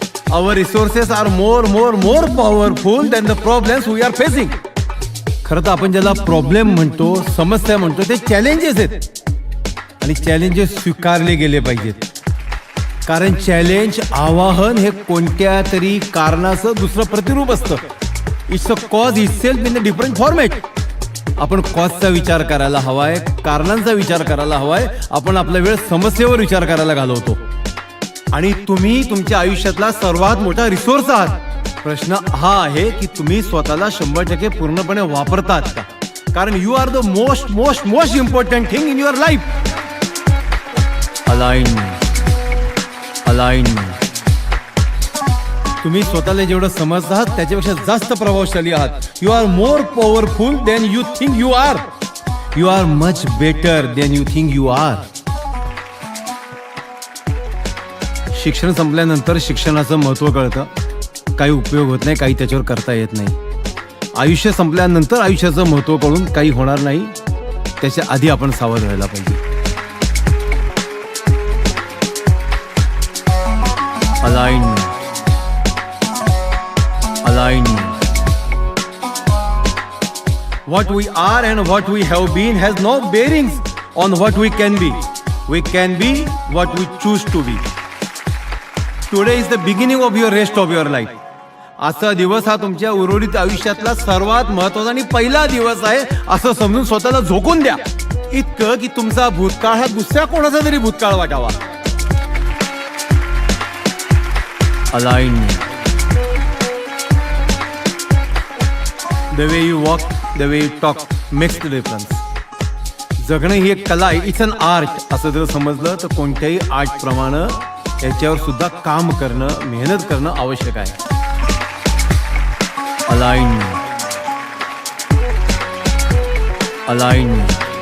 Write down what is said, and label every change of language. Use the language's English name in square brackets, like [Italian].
[English] Our resources are more powerful than the problems we are facing. [Marathi] खरं तर आपण ज्याला प्रॉब्लेम म्हणतो, समस्या म्हणतो, ते चॅलेंजेस आहेत आणि चॅलेंजेस स्वीकारले गेले पाहिजेत. कारण चॅलेंज, आवाहन हे कोणत्या तरी कारणाचं दुसरं प्रतिरूप असतं. [English] It's a cause itself in a different format. [Marathi] आपण कॉजचा विचार करायला हवाय, कारणांचा विचार करायला हवाय. आपण आपला वेळ समस्येवर विचार करायला घालवतो. आणि तुम्ही तुमच्या आयुष्यातला सर्वात मोठा रिसोर्स आहात. प्रश्न हा आहे की तुम्ही स्वतःला 100% पूर्णपणे वापरतात का? [English] कारण you are the most important thing in your life. Alignment. [Marathi] तुम्ही स्वतःला जेवढं समजतात त्याच्यापेक्षा जास्त प्रभावशाली आहात. [English] You are more powerful than you think you are. You are much better than you think you are. [Marathi] शिक्षण संपल्यानंतर शिक्षणाचं महत्त्व कळतं. काही उपयोग होत नाही, काही त्याच्यावर करता येत नाही. आयुष्य संपल्यानंतर आयुष्याचं महत्त्व कळून काही होणार नाही. त्याच्या आधी आपण सावध व्हायला पाहिजे. [English] Alignment. What we are and what we have been has no bearings on what we can be. We can be what we choose to be. Today is the beginning of your rest of your life. [Marathi] आजचा दिवस हा तुमच्या उर्वरित आयुष्यातला सर्वात महत्त्वाचा आणि पहिला दिवस आहे असं समजून स्वतःला झोकून द्या. इतकं की तुमचा भूतकाळ हा दुसऱ्या कोणाचा तरी भूतकाळ वाटावा. Alignment. [English] The way you walk, the way you talk makes the difference. [Marathi] जगणं ही एक कला आहे. [English] it's an art [Marathi] असं जर समजलं तर कोणत्याही आर्ट प्रमाणे याच्यावर सुद्धा काम करणं, मेहनत करणं आवश्यक आहे. [English] Alignment.